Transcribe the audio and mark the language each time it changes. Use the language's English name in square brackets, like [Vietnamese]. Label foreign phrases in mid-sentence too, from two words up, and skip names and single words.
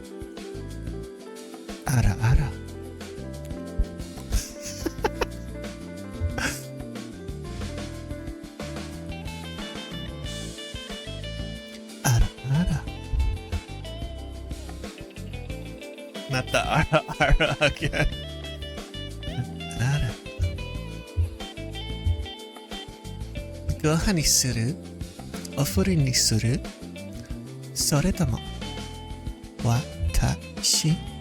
[Japanese] あらあら。あらあら. [English] Not the [Japanese] あらあら [English] again. [Japanese] Ara. ご飯にする？お風呂にする？それとも私？